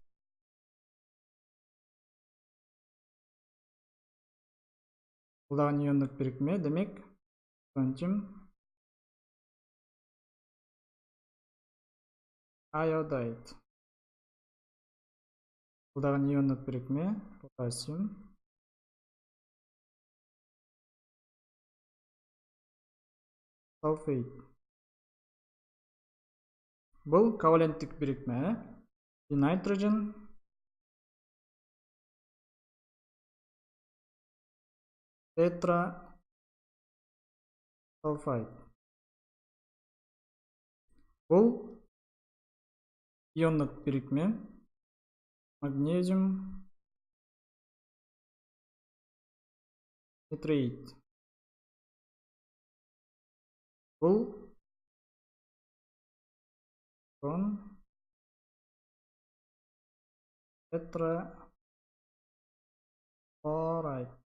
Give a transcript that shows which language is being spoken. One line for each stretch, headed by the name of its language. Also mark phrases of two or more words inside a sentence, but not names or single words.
Kyrgyz: Бул дагы иондук бирикме, демек стронтиум iodide. Бул дагы иондук бирикме,
English: potassium sulfate.
Kyrgyz: Бул коваленттик бирикме,
English: the nitrogen tetrasulfide.
Kyrgyz: Бул иондук бирикме,
English: magnesium nitrate.
Kyrgyz: Бул tetrachloride.